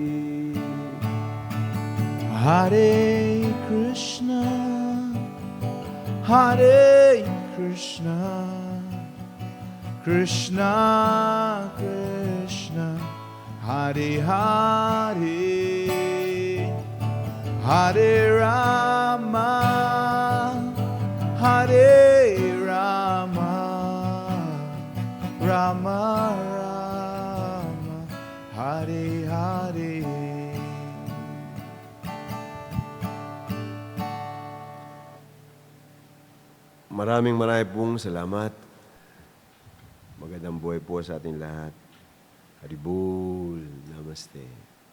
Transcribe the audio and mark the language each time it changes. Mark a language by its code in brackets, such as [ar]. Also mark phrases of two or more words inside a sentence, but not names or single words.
[sa] हरे कृष्ण, हरे कृष्ण, कृष्ण कृष्ण, हरे हरे, हरे राम, हरे राम, राम राम, हरे हरे. [tl] Maraming pong salamat. Magandang buhay po sa ating lahat. [sa] हरिबोल। नमस्ते.